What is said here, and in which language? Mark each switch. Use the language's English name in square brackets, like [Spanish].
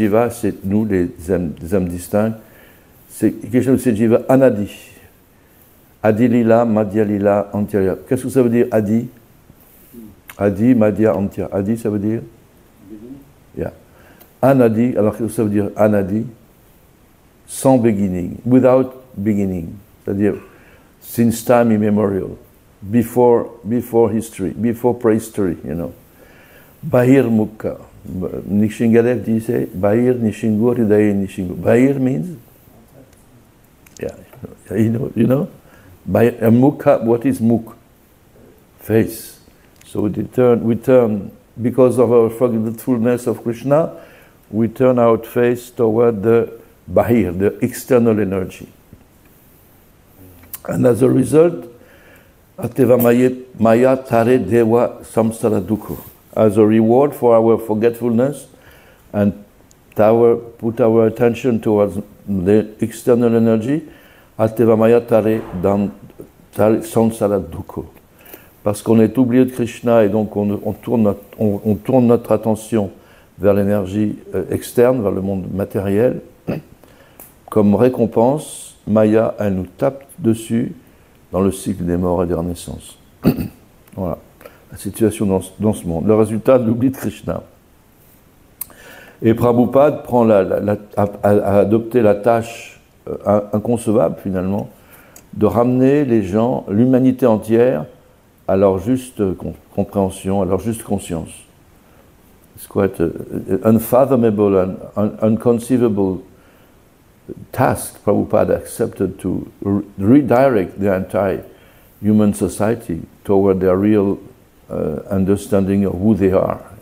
[French] Jiva, c'est nous, les âmes distinctes. C'est quelque chose, c'est Jiva Anadi. Adi Lila, Madhya Lila, Antya. Qu'est-ce que ça veut dire Adi? Adi, Madhya, Antya. Adi, ça veut dire? [English] Yeah. [French] Anadi, alors qu'est-ce que ça veut dire Anadi? Sans [English] beginning, without beginning. [French] C'est-à-dire, [English] since time immemorial, before history, before prehistory, Bahir Mukha. [Bangla] Nishingadev [French] disait, [Bangla] Bahir Nishingo, Hridaye Nishingo. Bahir [English] means? Yeah, you know? Bahir, Mukha, what is Mukh? Face. So we turn, because of our forgetfulness of Krishna, we turn our face toward the Bahir, the external energy. And as a result, [Bangla] Ateva Maya Tare Dewa Samsara Dukho. [English] As a reward for our forgetfulness and put our attention towards the external energy, [Bangla] Ateva Maya Tare Samsara Dukho. [French] Parce qu'on est oublié de Krishna et donc on tourne notre attention vers l'énergie externe, vers le monde matériel. Comme récompense, Maya, elle nous tape dessus dans le cycle des morts et des renaissances. Voilà la situation dans ce monde. Le résultat de l'oubli de Krishna. Et Prabhupada a adopté la tâche inconcevable finalement de ramener les gens, l'humanité entière, à leur juste compréhension, à leur juste conscience. [English] It's quite unfathomable and unconceivable task Prabhupada accepted to redirect the entire human society toward their real understanding of who they are.